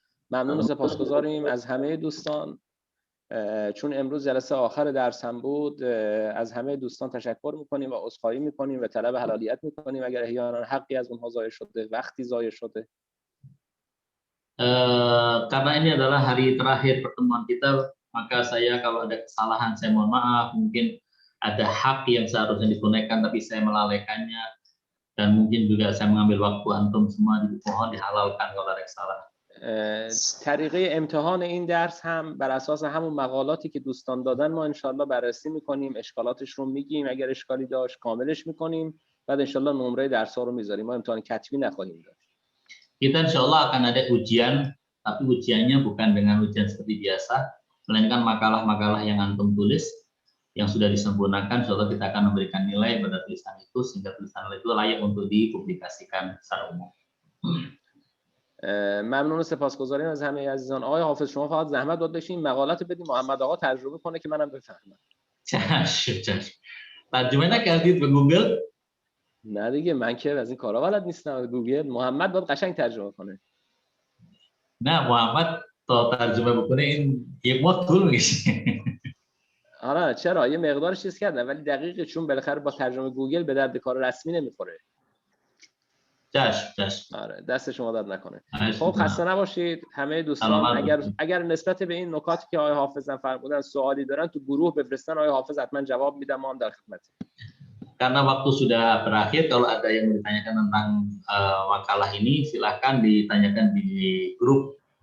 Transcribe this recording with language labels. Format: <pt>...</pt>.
<fa>ممنون و سپاسگزاریم از همه دوستان. چون امروز جلسه آخر درس هم بود، از همه دوستان تشکر میکنیم و عذرخواهی میکنیم و طلب حلالیت میکنیم اگر احیانا حقی از اونها ضایع شده، وقتی ضایع شده.</fa> <id>Karena ini adalah hari terakhir pertemuan kita, maka saya kalau ada kesalahan saya mohon maaf. Mungkin ada hak yang seharusnya ditunaikan tapi saya melalaikannya, dan mungkin juga saya mengambil waktu antum semua, mohon dihalalkan kalau ada kesalahan.</id> <fa>طریقه امتحان این درس هم بر اساس همون مقالاتی که دوستان دادن ما انشالله بررسی میکنیم، اشکالاتش رو میگیم، اگر اشکالی داشت کاملش میکنیم، بعد انشالله نمره درس ها رو میذاریم. ما امتحان کتبی نخواهیم داشت.</fa> <id>Kita insyaallah akan ada ujian, tapi ujiannya bukan dengan ujian seperti biasa, melainkan makalah-makalah yang antum tulis yang sudah disempurnakan. Insyaallah kita akan memberikan nilai pada tulisan itu sehingga tulisan itu layak untuk dipublikasikan secara umum.</id> <fa>ممنون و سپاسگزاریم از همه عزیزان. آقای حافظ شما فقط زحمت داد بشین مقالات بدیم محمد آقا ترجمه کنه که منم بفهمم. چشم. ترجمه نکردید به گوگل؟ نه دیگه من که از این کارا بلد نیستم. گوگل محمد باید قشنگ ترجمه کنه. نه محمد تا ترجمه بکنه این یک ماه طول میکشه. آره چرا یه مقدار چیز کردن ولی دقیقه، چون بالاخره با ترجمه گوگل به درد کار رسمی نمیخوره. چشم. آره دست شما درد نکنه. خب خسته نباشید همه دوستان. اگر نسبت به این نکاتی که آقای حافظ فرمودن سوالی دارن تو گروه بفرستن، آقای حافظ حتما جواب میدم. ما هم در خدمتیم.</fa> <id>Karena waktu sudah berakhir, kalau ada yang ditanyakan tentang makalah ini silahkan ditanyakan di grup.</id>